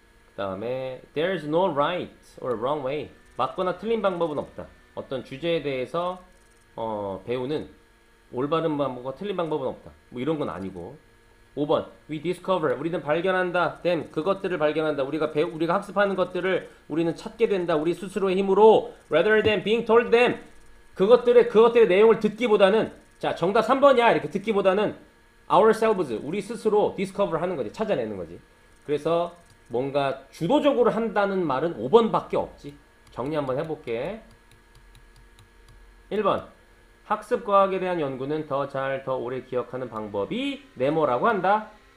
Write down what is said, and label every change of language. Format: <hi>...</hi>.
<ko>그 다음에</ko> <en>there's no right or wrong way.</en> <ko>맞거나 틀린 방법은 없다. 어떤 주제에 대해서 배우는 올바른 방법과 틀린 방법은 없다. 뭐 이런 건 아니고.</ko> <en>5번 we discover.</en> <ko>우리는 발견한다. them. 그것들을 발견한다. 우리가 학습하는 것들을 우리는 찾게 된다. 우리 스스로의 힘으로</ko> <en>rather than being told them.</en> <ko>그것들의 내용을 듣기보다는 자, 정답 3번이야. 이렇게 듣기보다는 ourselves. 우리 스스로 discover 하는 거지. 찾아내는 거지. 그래서 뭔가 주도적으로 한다는 말은 5번밖에 없지. 정리 한번 해볼게. 1번 학습과학에 대한 연구는 더 오래 기억하는 방법이 네모라고 한다.</ko>